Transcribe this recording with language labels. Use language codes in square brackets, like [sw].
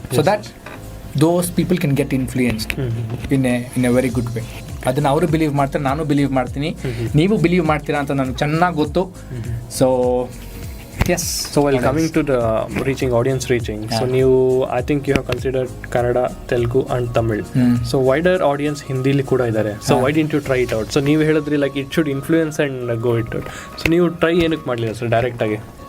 [en] So that those people can get influenced in a very good way. [kn] ಅದನ್ನು ಅವರು believe ಮಾಡ್ತಾರೆ, ನಾನು believe ಮಾಡ್ತೀನಿ, ನೀವು ಬಿಲೀವ್ ಮಾಡ್ತೀರಾ ಅಂತ ನನಗೆ ಚೆನ್ನಾಗಿ ಗೊತ್ತು. So [en] Yes. So while coming to the audience reaching, so I think you have considered Kannada, Telugu and Tamil. So wider audience Hindi [kn] li kuda idare. [en] So why didn't you try it out? So [kn] ನೀವು ಹೇಳಿದ್ರಿ [en] like it should influence and go it out. [kn] So ನೀವು try ಏನಕ್ಕೆ ಮಾಡಲಿಲ್ಲ sir direct ಆಗಿ?